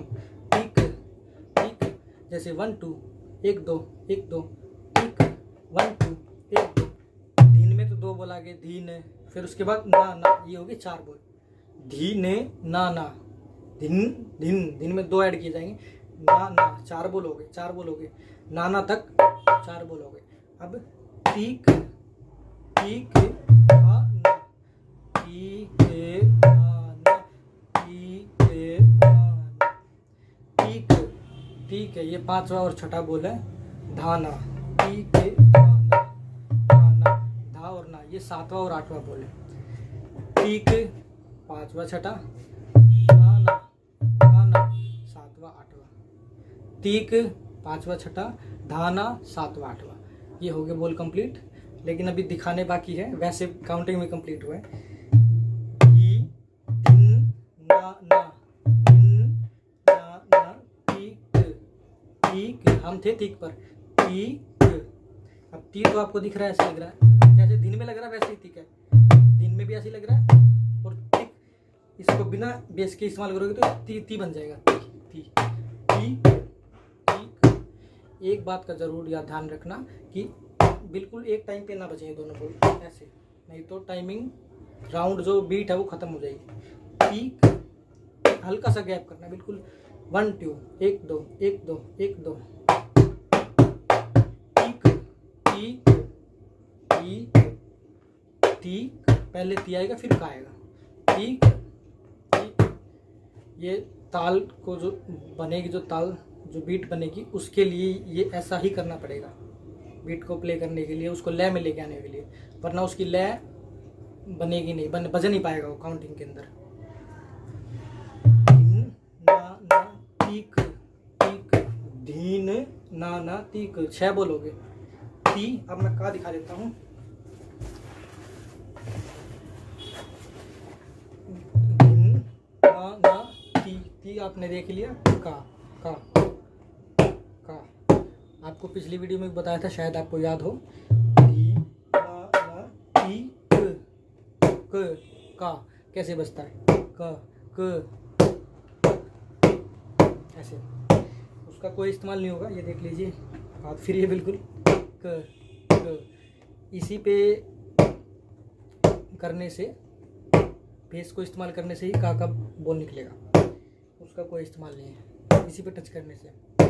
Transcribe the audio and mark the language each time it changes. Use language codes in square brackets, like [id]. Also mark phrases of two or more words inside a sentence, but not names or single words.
[hi] टीक टीक, जैसे 1 2 1 2 1 2, टीक 1 2 1 2। धीन में तो दो बोल आ गए, धीन, फिर उसके बाद ना ना, ये हो गए 4 बोल। धी ने ना ना, धिन धिन, धिन में दो ऐड किए जाएंगे। ना ना, 4 बोल हो गए, 4 बोल हो गए। नाना तक 4 बोल हो गए। अब टीक टीक ना, टीक ना, टीक ना, टीक ठीक है। ये 5वां और छठा बोल है धाना। ठीक है, धाना धाना, धा और ना, ये 7वां और 8वां बोल है। टीक पांचवा छठा, धा ना, धा ना, सातवां आठवां, तीक पांचवा छठा, धा ना, सातवां आठवां। ये हो गए बोल कंप्लीट, लेकिन अभी दिखाने बाकी है, वैसे काउंटिंग में कंप्लीट हुआ है। धी, दिन, ना ना, दिन, ना ना, तीक, तीक, हम थे तीक पर, तीक। अब ती तो आपको दिख रहा है, ऐसे लग रहा है, जैसे दिन में लग रहा है वैसे ही तीक है, दिन में भी ऐसे लग रहा है। और तीक इसको बिना बेस के इस्तेमाल करोगे तो ती ती बन जाएगा, ती ती ती। एक बात का जरूर याद ध्यान रखना कि बिल्कुल एक टाइम पे ना बचे दोनों बोल ऐसे, नहीं तो [en] timing round [hi] जो बीट है वो खत्म हो जाएगी। तीक हल्का सा गैप करना, बिल्कुल 1 2 1 2 1 2 1 2। तीक तीक तीक, पहले ती आएगा फिर का आएगा, तीक तीक। ये ताल को जो बनेगी, जो ताल जो बीट बनेगी उसके लिए ये ऐसा ही करना पड़ेगा, बीट को प्ले करने के लिए, उसको लय में लेके आने के लिए, वरना उसकी लय बनेगी नहीं, बज नहीं पाएगा वो काउंटिंग के अंदर। ना ना तीक तीक, धीन ना ना तीक, 6 बोलोगे। ती, अब मैं का दिखा देता हूँ। धीन ना ना ती, ती आपने देख लिया, का आपको पिछली वीडियो में बताया था, शायद आपको याद हो। धी ना ना ती क, का कैसे बजता है, क ऐसे, उसका कोई इस्तेमाल नहीं होगा, ये देख लीजिए आप फिर, ये बिल्कुल क इसी पे करने से, बेस को इस्तेमाल करने से ही का बोल निकलेगा, उसका कोई इस्तेमाल नहीं है, इसी पे टच करने से।